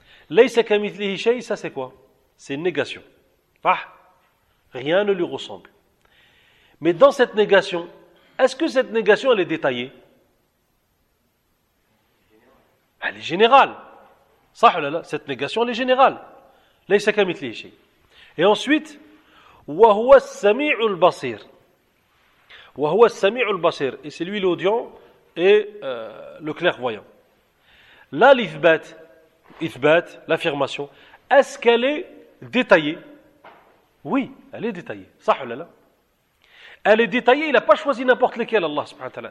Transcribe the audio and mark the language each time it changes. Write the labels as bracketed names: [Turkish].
[Arabic] لَيْسَ كَمِثْلِهِ شَيْءٍ, [French] ça c'est quoi? C'est une négation. Rien ne lui ressemble. Mais dans cette négation, est-ce que cette négation, elle est détaillée? Elle est générale. [Arabic] صح ولا لا؟ [French] Cette négation, elle est générale. [Arabic] لَيْسَ كَمِثْلِهِ شَيْءٍ. [French] Et ensuite, [Arabic] وَهُوَ السَّمِيعُ الْبَصِيرُ. وَهُوَ السَّمِيعُ الْبَصِيرُ. [French] Et c'est lui l'audient et le clairvoyant. Là, l'ithbat, ithbat, l'affirmation, est-ce qu'elle est détaillée? Oui, elle est détaillée. [Arabic] صح ولا لا؟ [French] Elle est détaillée, il n'a pas choisi n'importe lequel, Allah subhanahu wa ta'ala.